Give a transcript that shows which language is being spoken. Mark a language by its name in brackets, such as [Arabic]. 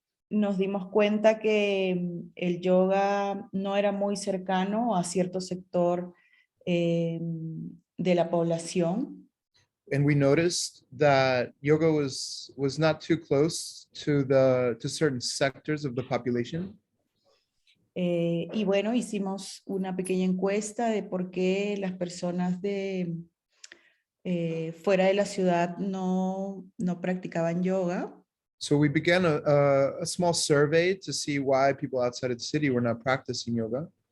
[Spanish] Nos dimos cuenta que el yoga no era muy cercano a cierto sector de la población. [English] And we noticed that yoga was not too close to certain sectors of the population. [Spanish] Y bueno, hicimos una pequeña encuesta de por qué las personas de fuera de la ciudad no practicaban yoga. [English] So we began a small survey to see why people outside of the city were not practicing yoga.